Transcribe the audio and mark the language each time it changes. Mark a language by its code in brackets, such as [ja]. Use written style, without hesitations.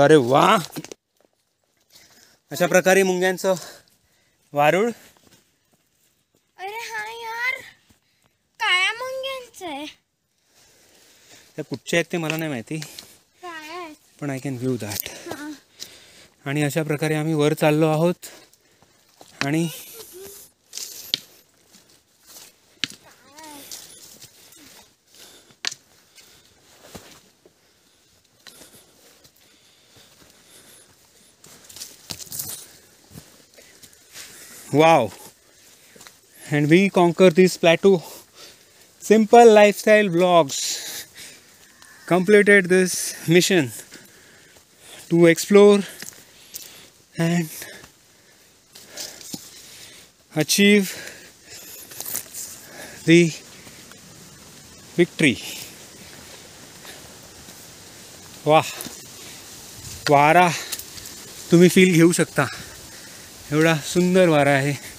[mr] अरे वा, अशा प्रकारे मुंग्यांचं वारूळ. अरे हा यार, काळ्या मुंग्यांचं आहे. त्या कुठच्या आहेत ते मला नाही माहिती, काय पण [en] I can view that. [mr] आणि अशा प्रकारे आम्ही वर चाललो आहोत. आणि [en] wow, and we conquer this plateau. Simple lifestyle vlogs completed this mission to explore and achieve the victory. [mr] वाह, वारा तुम्ही फील घेऊ शकता. एवढा सुंदर वारा आहे.